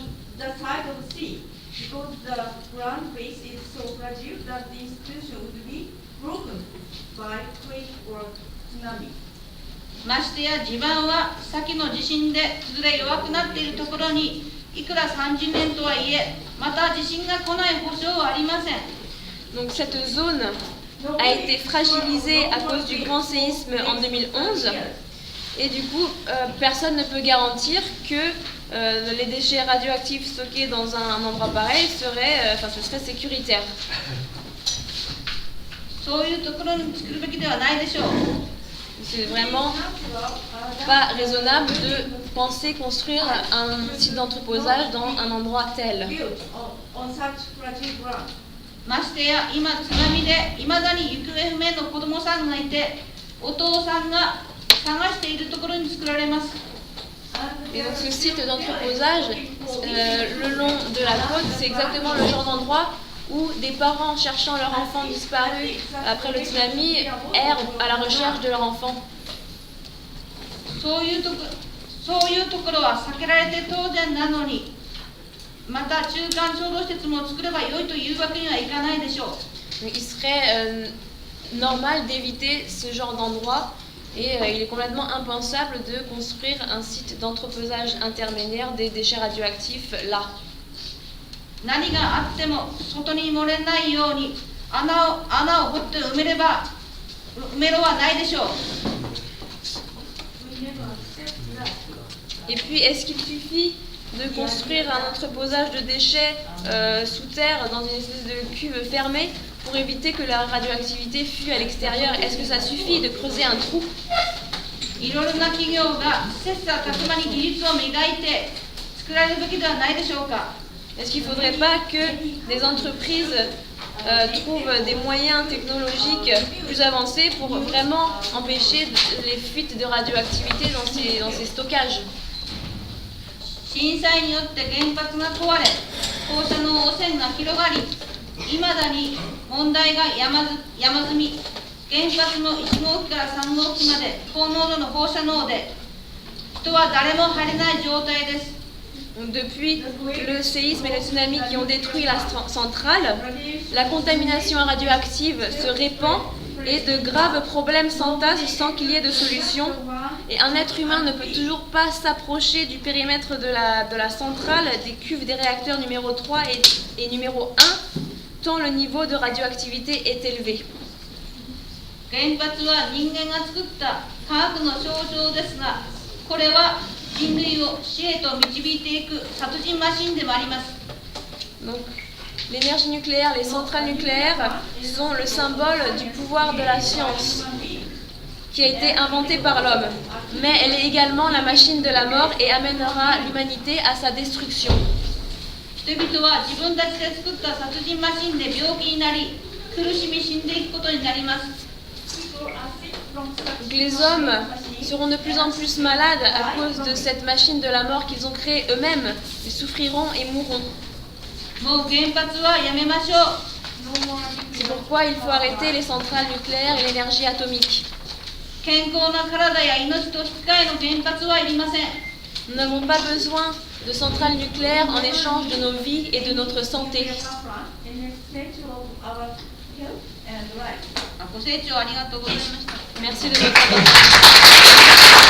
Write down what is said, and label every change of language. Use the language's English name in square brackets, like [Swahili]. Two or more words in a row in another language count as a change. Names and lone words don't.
[English] The side of the sea, because the ground base is so fragile that the institution would be broken by quake or tsunami. [Japanese] ましてや地盤は先の地震で崩れ弱くなっているところにいくら30年とはいえまた地震が来ない保証はありません。 [French] Donc cette zone a été fragilisée à cause du grand séisme en 2011 et du coup personne ne peut garantir que les déchets radioactifs stockés dans un endroit pareil ce serait sécuritaire. [Japanese] そういうところに作るべきではないでしょう。 [French] C'est vraiment pas raisonnable de penser construire un site d'entreposage dans un endroit tel. [English] Built on such fragile ground. [Japanese] ましてや今津波でいまだに行方不明の子どもさんがいてお父さんが探しているところに作られます。 [French] Et donc ce site d'entreposage, le long de la côte, c'est exactement le genre d'endroit où des parents cherchant leur enfant disparu après le tsunami errent à la recherche de leur enfant. [Japanese] そういうところは避けられて当然なのに、また中間貯蔵施設も作ればよいというわけにはいかないでしょう。 [French] Donc il serait normal d'éviter ce genre d'endroit et il est complètement impensable de construire un site d'entreposage intermédiaire des déchets radioactifs là. [Japanese] 何があっても外に漏れないように穴を掘って埋めろはないでしょう。 [French] Et puis, est-ce qu'il suffit de construire un entreposage de déchets sous terre dans une espèce de cuve fermée pour éviter que la radioactivité fuit à l'extérieur? Est-ce que ça suffit de creuser un trou? [Japanese] いろいろな企業が切磋琢磨に技術を磨いて作られるべきではないでしょうか。 [French] Est-ce qu'il ne faudrait pas que des entreprises trouvent des moyens technologiques plus avancés pour vraiment empêcher les fuites de radioactivité dans ces stockages? [Japanese] 震災によって原発が壊れ、放射能汚染が広がり、いまだに問題が山積み、原発の1号機から3号機まで高濃度の放射能で人は誰も入れない状態です。 [French] Depuis le séisme et le tsunami qui ont détruit la centrale, la contamination radioactive se répand et de graves problèmes s'entassent sans qu'il y ait de solution. Et un être humain ne peut toujours pas s'approcher du périmètre de la centrale, des cuves des réacteurs numéro 3 et numéro 1, tant le niveau de radioactivité est élevé. [Japanese] 原発は人間が作った科学の象徴ですが、これは人類を死へと導いていく殺人マシンでもあります。 [French] Donc, l'énergie nucléaire, les centrales nucléaires sont le symbole du pouvoir de la science qui a été inventé par l'homme. Mais elle est également la machine de la mort et amènera l'humanité à sa destruction. [Japanese] 人々は自分たちで作った殺人マシンで病気になり、苦しみ死んでいくことになります。 [French] Donc, les hommes seront de plus en plus malades à cause de cette machine de la mort qu'ils ont créée eux-mêmes. Ils souffriront et mourront. [Japanese] もう原発はやめましょう。 [French] C'est pourquoi il faut arrêter les centrales nucléaires et l'énergie atomique. [Japanese] 健康な体や命と引き換えの原発はいりません。 [French] Nous n'avons pas besoin de centrales nucléaires en échange de nos vies et de notre santé. [Japanese] ご清聴ありがとうございました。 [French] Merci de votre attention.